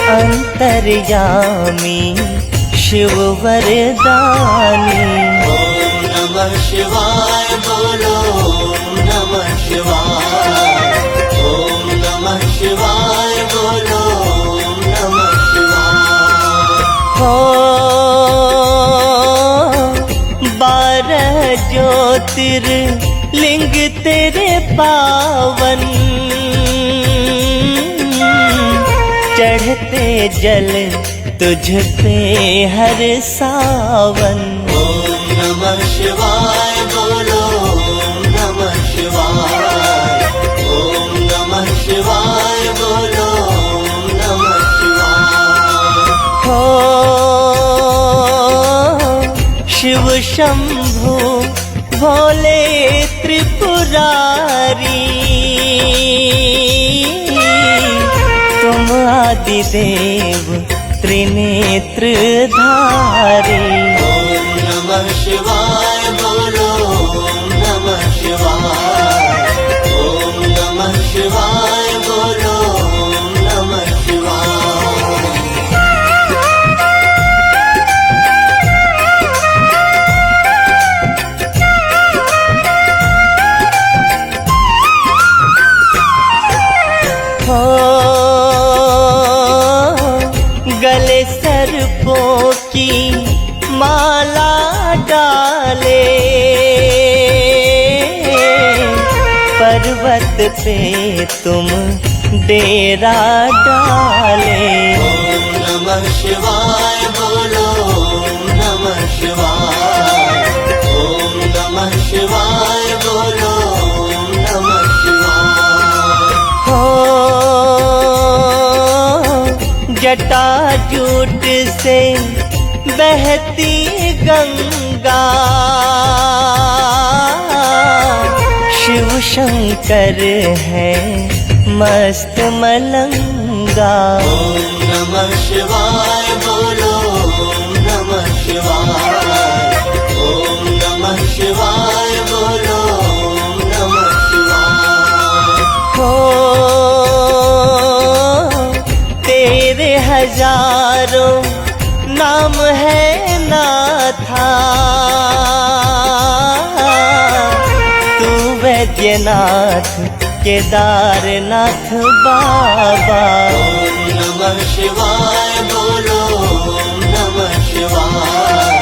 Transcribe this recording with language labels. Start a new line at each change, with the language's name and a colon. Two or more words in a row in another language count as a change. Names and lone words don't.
Hindi: अंतर्यामी शिव वरदानी।
Sanskrit: ओम नमः शिवाय
Hindi: बोलो
Sanskrit: ओम नमः शिवाय। ओम नमः शिवाय
Hindi: बोलो
Sanskrit: ओम नमः शिवाय।
Hindi: हो 12 ज्योतिर्लिंग तेरे पावन, चढ़ते जल तुझ पे हर सावन।
Sanskrit: ओम नमः शिवाय
Hindi: बोलो
Sanskrit: ओम नमः शिवाय। ओम नमः शिवाय
Hindi: बोलो
Sanskrit: ओम नमः शिवाय।
Hindi: हो शिव शंभु भोले त्रिपुरारी, तुम आदिदेव त्रिनेत्रधारी।
Sanskrit: ओम नमः शिवाय
Hindi: बोलो
Sanskrit: ओम नमः शिवाय। ओम नमः शिवाय
Hindi: बोलो
Sanskrit: ओम नमः शिवाय।
Hindi: हो गले सर्पों की माला डाले, पर्वत पे तुम डेरा डाले।
Sanskrit: ओम नमः शिवाय
Hindi: बोलो
Sanskrit: ओम नमः शिवाय। ओम नमः शिवाय
Hindi: बोलो
Sanskrit: ओम नमः शिवाय।
Hindi: हो जटाजूट से बहती गंगा, शिव शंकर है मस्त मलंगा।
Sanskrit: ओम नमः शिवाय
Hindi: बोलो
Sanskrit: ओम नमः शिवाय। ओम नमः शिवाय
Hindi: बोलो
Sanskrit: ओम नमः शिवाय।
Hindi: हो तेरे हजारों नाम है नाथा, तू वैद्यनाथ केदारनाथ बाबा।
Sanskrit: ओम नमः शिवाय
Hindi: बोलो
Sanskrit: ओम नमः शिवाय।